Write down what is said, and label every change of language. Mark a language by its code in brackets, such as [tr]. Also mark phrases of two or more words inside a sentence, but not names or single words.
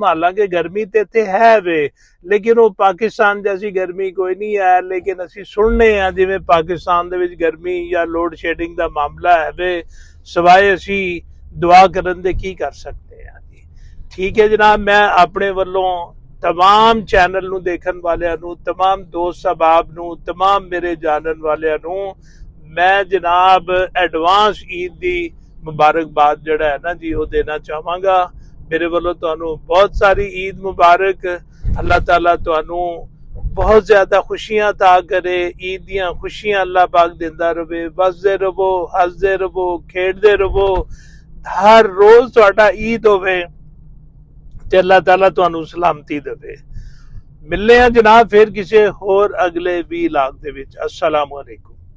[pa] ਹਾਲਾਂਕਿ ਗਰਮੀ ਤੇ ਇੱਥੇ ਹੈ ਵੇ ਲੇਕਿਨ ਉਹ ਪਾਕਿਸਤਾਨ ਜੈਸੀ ਗਰਮੀ ਕੋਈ ਨਹੀਂ ਹੈ ਲੇਕਿਨ ਅਸੀਂ ਸੁਣਨੇ ਆ ਜਿਵੇਂ ਪਾਕਿਸਤਾਨ ਦੇ ਵਿੱਚ ਗਰਮੀ ਜਾਂ ਲੋਡ ਸ਼ੈਡਿੰਗ ਦਾ ਮਾਮਲਾ ਹੈ ਵੇ ਸਵਾਏ ਅਸੀਂ ਦੁਆ ਕਰਨ ਦੇ ਕੀ ਕਰ ਸਕਦੇ ਹਾਂ ਜੀ। ਠੀਕ ਹੈ ਜਨਾਬ ਮੈਂ ਆਪਣੇ ਵੱਲੋਂ ਤਮਾਮ ਚੈਨਲ ਨੂੰ ਦੇਖਣ ਵਾਲਿਆਂ ਨੂੰ ਤਮਾਮ ਦੋਸਤ ਸਹਬਾਬ ਨੂੰ ਤਮਾਮ ਮੇਰੇ ਜਾਨਣ ਵਾਲਿਆਂ ਨੂੰ ਮੈਂ ਜਨਾਬ ਐਡਵਾਂਸ ਈਦ ਦੀ ਮੁਬਾਰਕਬਾਦ ਜਿਹੜਾ ਹੈ ਨਾ ਜੀ ਵੋ ਦੇਣਾ ਚਾਹਾਂਗਾ। ਮੇਰੇ ਵਾਲੋਂ ਤੁਹਾਨੂੰ ਬਹੁਤ ਸਾਰੀ ਈਦ ਮੁਬਾਰਕ। ਅੱਲਾਹ ਤਾਲਾ ਤੁਹਾਨੂੰ ਬਹੁਤ ਜ਼ਿਆਦਾ ਖੁਸ਼ੀਆਂ ਅਤਾ ਕਰੇ। ਈਦ ਦੀਆਂ ਖੁਸ਼ੀਆਂ ਅੱਲਾਹ ਪਾਕ ਦਿੰਦਾ ਰਵੇ। ਵਸਦੇ ਰਵੋ ਹਸਦੇ ਰਵੋ ਖੇਡਦੇ ਰਵੋ ਹਰ ਰੋਜ਼ ਤੁਹਾਡਾ ਈਦ ਹੋਵੇ ਤੇ ਅੱਲਾਹ ਤਾਲਾ ਤੁਹਾਨੂੰ ਸਲਾਮਤੀ ਦੇਵੇ। ਮਿਲਨੇ ਹੈਂ ਜਨਾਬ ਫਿਰ ਕਿਸੀ ਹੋਰ ਅਗਲੇ ਵਲੌਗ ਦੇ ਵਿਚ। [ar] السلام عليكم.